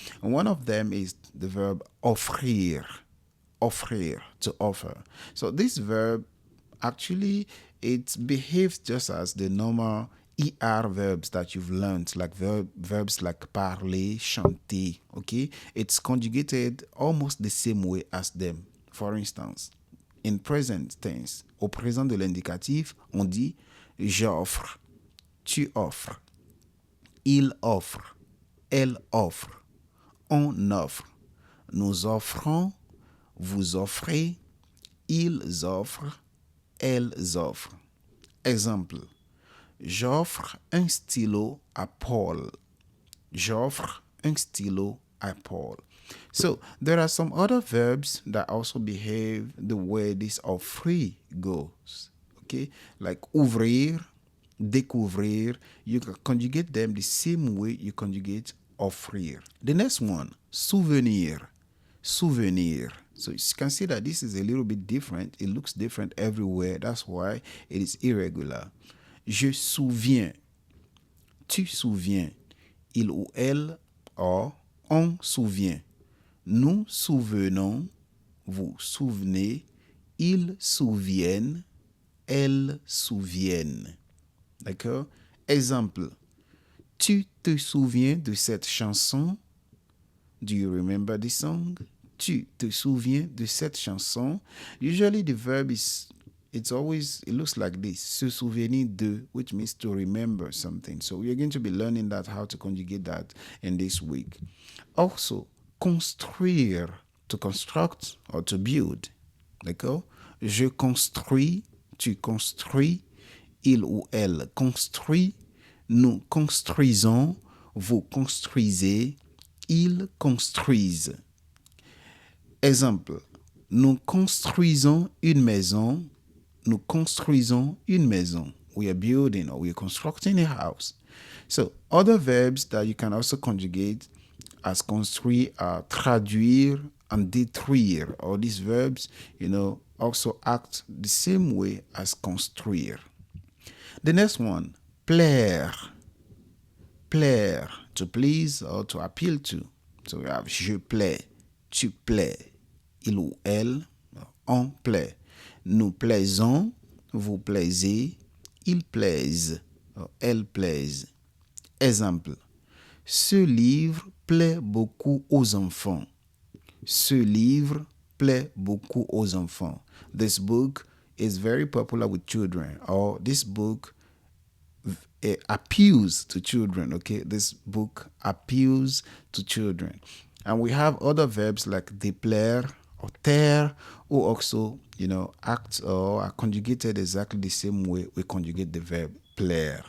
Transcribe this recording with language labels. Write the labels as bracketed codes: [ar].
[en] And one of them is the verb offrir, to offer. So this verb, actually, it behaves just as the normal ER verbs that you've learned, like verbs like parler, chanter, okay? It's conjugated almost the same way as them. For instance, in present tense, [fr] au présent de l'indicatif, on dit j'offre, tu offres, il offre, elle offre, on offre, nous offrons, vous offrez, ils offrent, elles offrent. Exemple, j'offre un stylo à Paul. J'offre un stylo à Paul. [en] So there are some other verbs that also behave the way this offrir goes. Okay, like ouvrir, découvrir. You can conjugate them the same way you conjugate offrir. The next one, souvenir. Souvenir. So you can see that this is a little bit different. It looks different everywhere. That's why it is irregular. [fr] Je souviens. Tu souviens. Il ou elle, [en] or [fr] on souvient. Nous souvenons. Vous souvenez. Ils souviennent. Elles souviennent. D'accord? Exemple. Tu te souviens de cette chanson? [en] Do you remember this song? [fr] Tu te souviens de cette chanson? [en] Usually the verb it looks like this. [fr] Se souvenir de, [en] which means to remember something. So we're going to be learning how to conjugate that in this week. Also, construire, to construct or to build. [fr] D'accord? Je construis, tu construis, il ou elle construit, nous construisons, vous construisez, ils construisent. Exemple, nous construisons une maison. Nous construisons une maison. [en] We are building or we are constructing a house. So other verbs that you can also conjugate as construire are traduire and détruire. All these verbs, also act the same way as construire. The next one, plaire. Plaire, to please or to appeal to. So we have [fr] je plais, tu plais, il ou elle, on plaît. Nous plaisons, vous plaisez, ils plaisent, elles plaisent. Exemple, ce livre plaît beaucoup aux enfants. Ce livre plaît beaucoup aux enfants. [en] This book is very popular with children, or this book appeals to children, okay? This book appeals to children. And we have other verbs like déplaire or taire, who also, act or are conjugated exactly the same way we conjugate the verb plaire.